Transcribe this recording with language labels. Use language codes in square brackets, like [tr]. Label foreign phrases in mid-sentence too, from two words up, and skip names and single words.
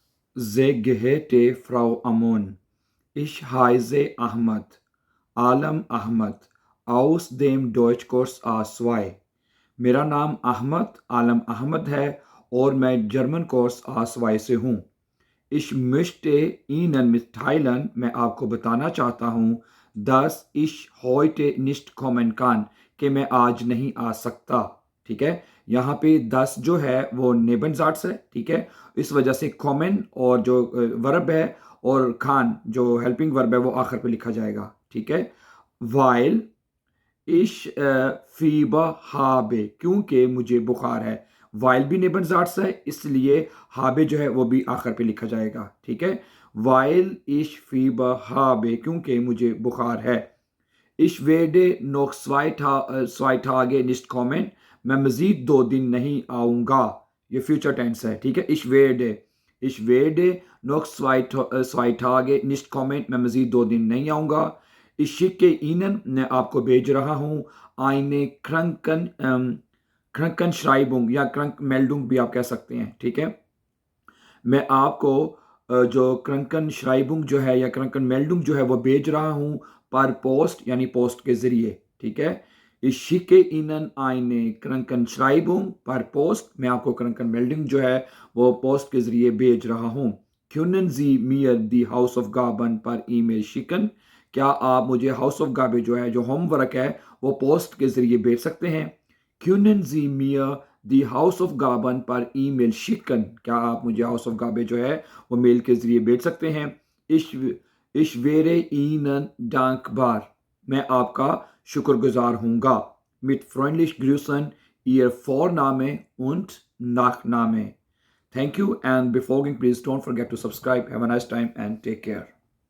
[de] Sehr geehrte Frau Amon, ich heiße Ahmad, Alam Ahmad, aus dem Deutschkurs A2. [hi] मेरा नाम अहमद आलम अहमद है और मैं जर्मन कोर्स A2 से हूँ। [de] Ich möchte Ihnen mitteilen, [hi] मैं आपको बताना चाहता हूँ, [de] dass ich heute nicht kommen kann, [hi] कि मैं आज नहीं आ सकता। ठीक है, यहाँ पे दस जो है वो नेबनजाट्स है। ठीक है, इस वजह से कॉमन और जो वर्ब है और खान जो [en] helping verb [hi] है वो आखिर पे लिखा जाएगा। ठीक है, [de] weil ich Fieber habe, [hi] क्योंकि मुझे बुखार है। वाइल भी नेबनजाट्स है, इसलिए हाबे जो है वो भी आखिर पे लिखा जाएगा। ठीक है, [de] weil ich Fieber habe, [hi] क्योंकि मुझे बुखार है। [de] Ich werde noch zwei Tage nicht kommen, [hi] मैं मज़ीद 2 दिन नहीं आऊँगा। ये [en] future tense [hi] है। ठीक है, [de] ich werde noch zwei Tage nicht kommen, [hi] मैं मज़ीद 2 दिन नहीं आऊँगा। [de] Ich schicke Ihnen, [hi] मैं आपको भेज रहा हूँ, [de] eine Krankenschreibung [hi] या Krankmeldung भी आप कह सकते हैं। ठीक है, मैं आपको जो [de] Krankenschreibung [hi] जो है या [de] Krankmeldung [hi] जो है वो भेज रहा हूँ पर पोस्ट यानी पोस्ट के ज़रिए। ठीक है, [de] Ich schicke Ihnen eine Krankenschreibung per Post, [hi] मैं आपको [de] Krankmeldung [hi] जो है वो पोस्ट के ज़रिए भेज रहा हूँ। [de] Können Sie mir die Hausaufgaben per E-Mail schicken, [hi] क्या आप मुझे [de] Hausaufgaben [hi] जो है जो होमवर्क है वो पोस्ट के ज़रिए भेज सकते हैं। [de] Können Sie mir die Hausaufgaben per E-Mail schicken, [hi] क्या आप मुझे [de] Hausaufgaben [hi] जो है वो मेल के ज़रिए भेज सकते हैं। [de] Ich, ich wäre Ihnen dankbar, [hi] मैं आपका शुक्रगुजार हूँगा। [de] Mit freundlich grüßen, Ihr Vorname und Nachname. [en] Thank you, and before going, please don't forget to subscribe. Have a nice time and take care.